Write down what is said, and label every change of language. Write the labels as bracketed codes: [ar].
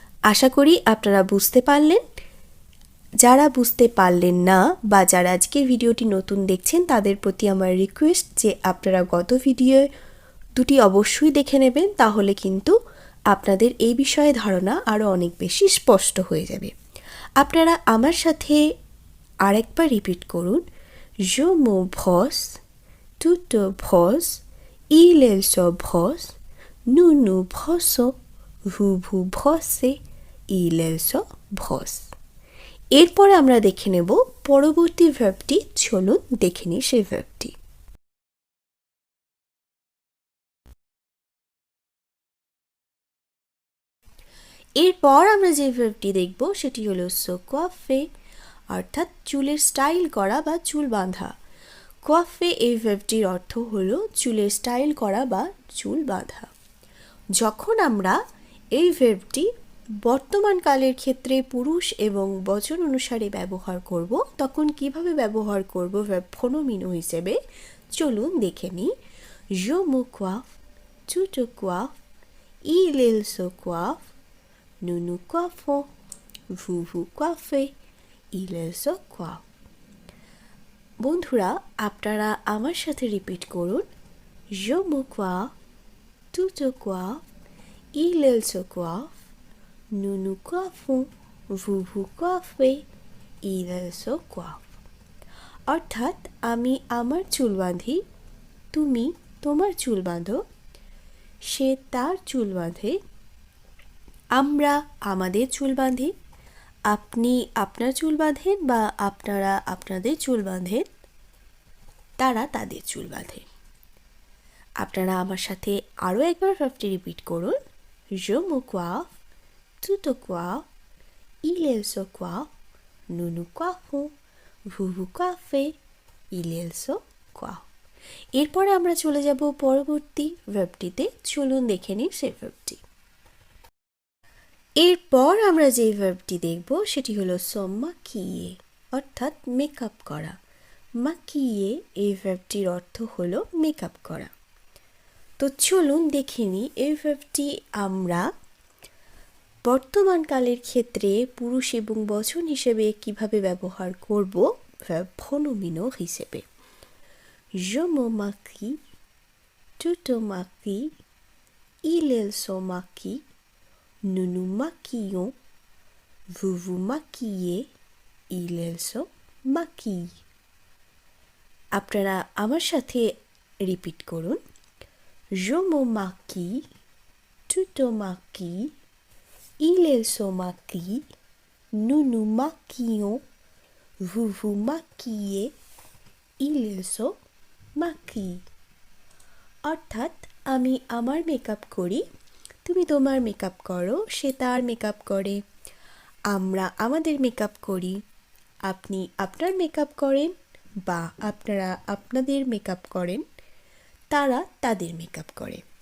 [bn] আশা করি আপনারা বুঝতে পারলেন। যারা বুঝতে পারলেন না বা যারা আজকে ভিডিওটি নতুন দেখছেন, তাদের প্রতি আমার রিকোয়েস্ট যে আপনারা গত ভিডিও দুটি অবশ্যই দেখে নেবেন, তাহলে কিন্তু আপনাদের এই বিষয়ে ধারণা আরও অনেক বেশি স্পষ্ট হয়ে যাবে। আপনারা আমার সাথে আরেকবার রিপিট করুন। [fr] Je me brosse, tu te brosses, il se brosse, nous nous brossons, vous vous brossez, il se brosse। [bn] এরপরে আমরা দেখে নেব পরবর্তী ভার্বটি। চলুন দেখে নিই সেই ভার্বটি। এরপর আমরা যে ভার্বটি দেখব সেটি হলো se coiffer, অর্থাৎ চুলের স্টাইল করা বা চুল বাঁধা। coiffer এই ভার্বটির অর্থ হলো চুলের স্টাইল করা বা চুল বাঁধা। যখন আমরা এই ভার্বটি বর্তমানকালের ক্ষেত্রে পুরুষ এবং বচন অনুসারে ব্যবহার করব, তখন কিভাবে ব্যবহার করব ভার্ব প্রনোমিনো হিসেবে, চলুন দেখে নিই। [fr] Je me coiffe, tu te coiffes, il se coiffe, nous nous coiffons, vous vous coiffez, il se coiffe। [bn] বন্ধুরা, আপনারা আমার সাথে রিপিট করুন। [fr] Je me coiffe, tu te coiffes, il se coiffe, nous nous coiffons, vous vous coiffez, il se coiffe। [bn] অর্থাৎ আমি আমার চুল বাঁধি, তুমি তোমার চুল বাঁধো, সে তার চুল বাঁধে, আমরা আমাদের চুল বাঁধি, আপনি আপনার চুল বাঁধেন বা আপনারা আপনাদের চুল বাঁধেন, তারা তাদের চুল বাঁধে। আপনারা আমার সাথে আরও একবার ভার্বটি রিপিট করুন। [fr] Je me coiffe, tu te coiffes, il se coiffe, nous nous coiffons, vous vous coiffez, il se coiffe। [bn] এরপরে আমরা চলে যাব পরবর্তী ভার্বটিতে। চলুন দেখে নিই সেই ভার্বটি। এরপর আমরা যে ভার্বটি দেখব সেটি হলো se maquiller, অর্থাৎ মেকআপ করা। maquiller এই ভার্বটির অর্থ হলো মেকআপ করা। তো চলুন দেখে নিই এই ভার্বটি আমরা বর্তমানকালের ক্ষেত্রে পুরুষ এবং বচন হিসেবে কিভাবে ব্যবহার করব ভার্ব প্রনোমিনো হিসেবে। [fr] Je me maquille, tu te maquilles, il se maquille, nous nous maquillons, vous vous maquillez, il se maquille। [bn] আপনারা আমার সাথে রিপিট করুন। [fr] Je me maquille, tu te maquilles, il se maquille, nous nous maquillons, vous vous maquillez, ils se maquillent। [bn] অর্থাৎ আমি আমার makeup করি, তুমি তোমার মেকআপ করো, সে তার মেকআপ করে, আমরা আমাদের মেকআপ করি, আপনি আপনার মেকআপ করেন বা আপনারা আপনাদের মেকআপ করেন, তারা তাদের মেকআপ করে।